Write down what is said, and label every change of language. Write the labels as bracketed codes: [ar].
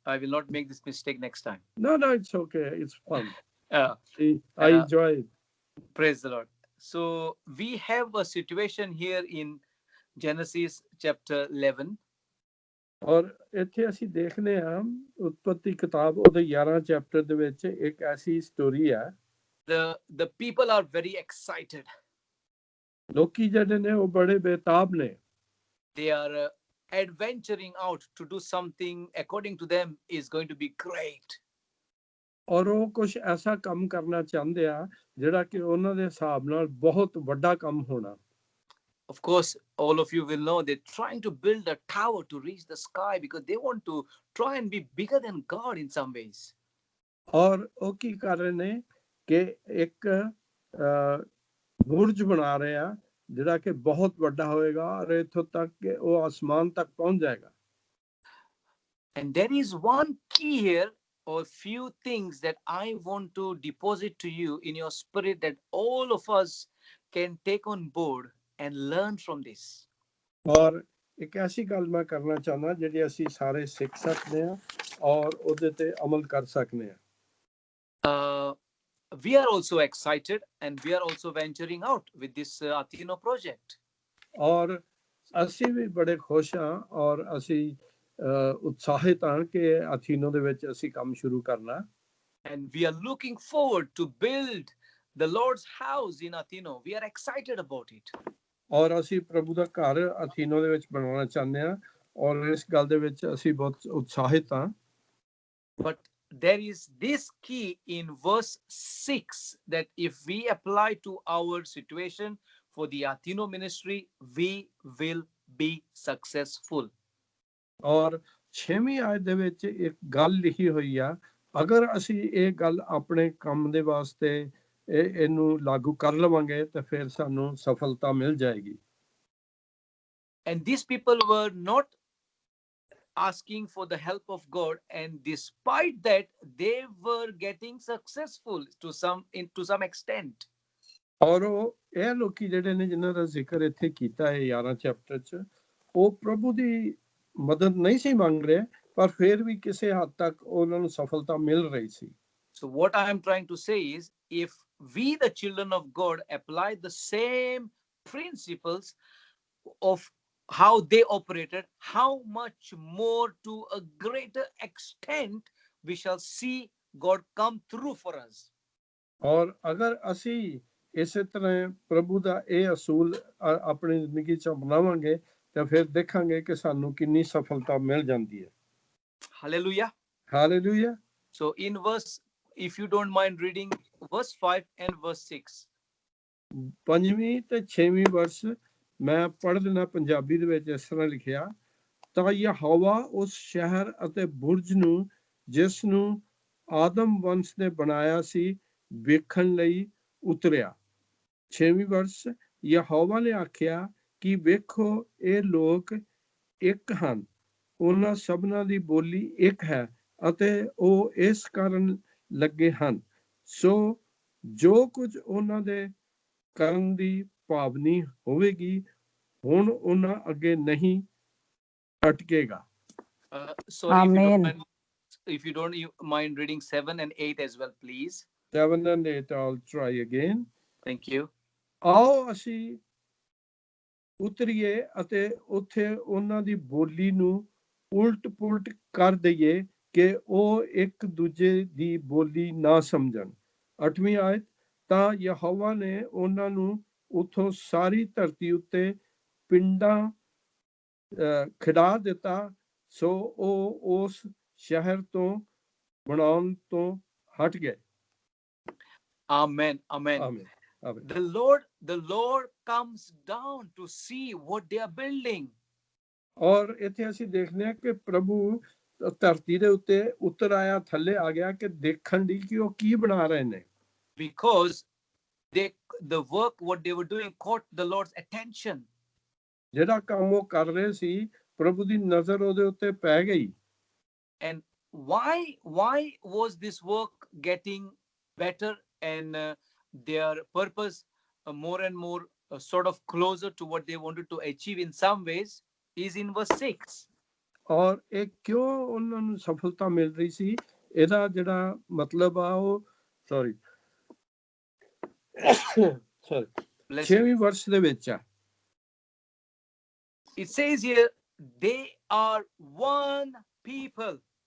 [en] I will not make this mistake next time. No, it's okay. It's fun. I enjoy it. Praise the Lord. So we have a situation here in Genesis chapter 11. [pa] ਔਰ ਇੱਥੇ ਅਸੀਂ ਦੇਖਦੇ ਹਾਂ ਉਤਪਤੀ ਕਿਤਾਬ ਉਹਦੇ 11 chapter ਦੇ ਵਿੱਚ ਇੱਕ ਐਸੀ ਸਟੋਰੀ ਹੈ [en] the people are very excited. [pa] ਲੋਕੀ ਜਿਹੜੇ ਨੇ ਉਹ ਬੜੇ ਬੇਤਾਬ ਨੇ [en] they are adventuring out to do something according to them is going to be great. [pa] ਔਰ ਉਹ ਕੁਝ ਐਸਾ ਕੰਮ ਕਰਨਾ ਚਾਹੁੰਦੇ ਆ ਜਿਹੜਾ ਕਿ ਉਹਨਾਂ ਦੇ ਹਿਸਾਬ ਨਾਲ ਬਹੁਤ ਵੱਡਾ ਕੰਮ ਹੋਣਾ [en] Of course, all of you will know they're trying to build a tower to reach the sky because they want to try and be bigger than God in some ways. [pa] ਔਰ ਉਹ ਕੀ ਕਰ ਰਹੇ ਨੇ ਕਿ ਇੱਕ ਬੁਰਜ ਬਣਾ ਰਹੇ ਆ ਜਿਹੜਾ ਕਿ ਬਹੁਤ ਵੱਡਾ ਹੋਏਗਾ ਔਰ ਇੱਥੋਂ ਤੱਕ ਕਿ ਉਹ ਆਸਮਾਨ ਤੱਕ ਪਹੁੰਚ ਜਾਏਗਾ [en] And there is one key here or few things that I want to deposit to you in your spirit that all of us can take on board and learn from this. [pa] ਔਰ ਇੱਕ ਐਸੀ ਗੱਲ ਮੈਂ ਕਰਨਾ ਚਾਹੁੰਦਾ ਜਿਹੜੀ ਅਸੀਂ ਸਾਰੇ ਸਿੱਖ ਸਕਦੇ ਹਾਂ ਔਰ ਉਹਦੇ ਤੇ ਅਮਲ ਕਰ ਸਕਦੇ ਹਾਂ [en] we are also excited and we are also venturing out with this Athino project. [pa] ਔਰ ਅਸੀਂ ਵੀ ਬੜੇ ਖੁਸ਼ ਹਾਂ ਔਰ ਅਸੀਂ ਉਤਸ਼ਾਹਿਤ ਹਾਂ ਕਿ ਅਥੀਨੋ ਦੇ ਵਿੱਚ ਅਸੀਂ ਕੰਮ ਸ਼ੁਰੂ ਕਰਨਾ [en] and we are looking forward to build the Lord's house in Athino. We are excited about it. [pa] ਔਰ ਅਸੀਂ ਪ੍ਰਭੂ ਦਾ ਘਰ ਅਥੀਨੋ ਦੇ ਵਿੱਚ ਬਣਾਉਣਾ ਚਾਹੁੰਦੇ ਹਾਂ ਔਰ ਇਸ ਗੱਲ ਦੇ ਵਿੱਚ ਅਸੀਂ ਬਹੁਤ ਉਤਸ਼ਾਹਿਤ ਹਾਂ [en] but there is this key in verse 6 that if we apply to our situation for the Athino ministry, we will be successful. [pa] ਔਰ 6ਵੀਂ ਆਇਤ ਦੇ ਵਿੱਚ ਇੱਕ ਗੱਲ ਲਿਖੀ ਹੋਈ ਆ ਅਗਰ ਅਸੀਂ ਇਹ ਗੱਲ ਆਪਣੇ ਕੰਮ ਦੇ ਵਾਸਤੇ ਇਹਨੂੰ ਲਾਗੂ ਕਰ ਲਵਾਂਗੇ ਤਾਂ ਫਿਰ ਸਾਨੂੰ ਸਫਲਤਾ ਮਿਲ ਜਾਏਗੀ [en] and these people were not asking for the help of God, and despite that they were getting successful to some extent. [pa] ਔਰ ਉਹ ਇਹ ਲੋਕੀ ਜਿਹੜੇ ਨੇ ਜਿਨ੍ਹਾਂ ਦਾ ਜ਼ਿਕਰ ਇੱਥੇ ਕੀਤਾ ਹੈ 11 ਚੈਪਟਰ 'ਚ ਉਹ ਪ੍ਰਭੂ ਦੀ ਮਦਦ ਨਹੀਂ ਸੀ ਮੰਗ ਰਹੇ ਪਰ ਫਿਰ ਵੀ ਕਿਸੇ ਹੱਦ ਤੱਕ ਉਹਨਾਂ ਨੂੰ ਸਫਲਤਾ ਮਿਲ ਰਹੀ ਸੀ [en] So what I am trying to say is if we the children of God apply the same principles of how they operated, how much more to a greater extent we shall see God come through for us. [pa] ਔਰ ਅਗਰ ਅਸੀਂ ਇਸੇ ਤਰ੍ਹਾਂ ਪ੍ਰਭੂ ਦਾ ਇਹ ਅਸੂਲ ਆਪਣੀ ਜ਼ਿੰਦਗੀ 'ਚ ਅਪਣਾਵਾਂਗੇ ਤਾਂ ਫਿਰ ਦੇਖਾਂਗੇ ਕਿ ਸਾਨੂੰ ਕਿੰਨੀ ਸਫਲਤਾ ਮਿਲ ਜਾਂਦੀ ਹੈ। [en] Hallelujah. [pa] Hallelujah. [en] So in verse, if you don't mind reading verse 5 and verse 6. [pa] 5ਵੀਂ ਤੇ 6ਵੀਂ ਵਰਸ ਮੈਂ ਪੜ੍ਹ ਦੇਣਾ ਪੰਜਾਬੀ ਦੇ ਵਿੱਚ ਇਸ ਤਰ੍ਹਾਂ ਲਿਖਿਆ, ਤਾਂ ਯਹੋਵਾ ਉਸ ਸ਼ਹਿਰ ਅਤੇ ਬੁਰਜ ਨੂੰ ਜਿਸ ਨੂੰ ਆਦਮ ਵੰਸ਼ ਨੇ ਬਣਾਇਆ ਸੀ ਵੇਖਣ ਲਈ ਉਤਰਿਆ। 6ਵੀਂ ਵਰਸ, ਯਹੋਵਾ ਨੇ ਆਖਿਆ ਕਿ ਵੇਖੋ ਇਹ ਲੋਕ ਇੱਕ ਹਨ, ਉਹਨਾਂ ਸਭਨਾਂ ਦੀ ਬੋਲੀ ਇੱਕ ਹੈ ਅਤੇ ਉਹ ਇਸ ਕਾਰਨ ਲੱਗੇ ਹਨ, ਸੋ ਜੋ ਕੁਝ ਉਹਨਾਂ ਦੇ ਕਰਨ ਦੀ ਭਾਵਨੀ ਹੋਵੇਗੀ ਹੁਣ ਉਹਨਾਂ ਅੱਗੇ ਨਹੀਂ ਅਟਕੇਗਾ। [en] Sorry, Amen. if you don't mind reading 7 and 8 as well, please. 7 and 8 I'll try again. Thank you. [pa] ਆਓ ਅਸੀਂ ਉਤਰੀਏ ਅਤੇ ਉੱਥੇ ਉਹਨਾਂ ਦੀ ਬੋਲੀ ਨੂੰ ਉਲਟ ਪੁਲਟ ਕਰ ਦਈਏ ਕਿ ਉਹ ਇੱਕ ਦੂਜੇ ਦੀ ਬੋਲੀ ਨਾ ਸਮਝਣ। 8ਵੀਂ ਆਇਤ, ਤਾਂ ਯਹੋਵਾ ਨੇ ਉਹਨਾਂ ਨੂੰ ਉੱਥੋਂ ਸਾਰੀ ਧਰਤੀ ਉੱਤੇ ਪਿੰਡਾਂ ਖਿਡਾ ਦਿੱਤਾ, ਸੋ ਉਹ ਉਸ ਸ਼ਹਿਰ ਤੋਂ ਬਣਾਉਣ ਤੋਂ ਹਟ ਗਏ। [en] Amen. Amen. [pa] ਆਮੀਨ, ਆਮੀਨ। [en] The Lord comes down to see what they are building. [pa] ਔਰ ਇੱਥੇ ਅਸੀਂ ਦੇਖਦੇ ਹਾਂ ਕਿ ਪ੍ਰਭੂ ਧਰਤੀ ਦੇ ਉੱਤੇ ਉਤਰ ਆਇਆ, ਥੱਲੇ ਆ ਗਿਆ ਕਿ ਦੇਖਣ ਦੀ ਕਿ ਉਹ ਕੀ ਬਣਾ ਰਹੇ ਨੇ। [en] Because the work what they were doing caught the Lord's attention. [pa] ਜਿਹੜਾ ਕੰਮ ਉਹ ਕਰ ਰਹੇ ਸੀ ਪ੍ਰਭੂ ਦੀ ਨਜ਼ਰ ਉਹਦੇ ਉੱਤੇ ਪੈ ਗਈ। [en] And why was this work getting better and their purpose more and more sort of closer to what they wanted to achieve in some ways is in verse 6. [pa] ਔਰ ਇਹ ਕਿਉਂ ਉਹਨਾਂ ਨੂੰ ਸਫਲਤਾ ਮਿਲ ਰਹੀ ਸੀ, ਇਹਦਾ ਜਿਹੜਾ ਮਤਲਬ ਆ ਉਹ ਸੌਰੀ 6ਵੀਂ ਵਰਸ ਦੇ ਵਿੱਚ ਆ। [en] It says here, they are one people.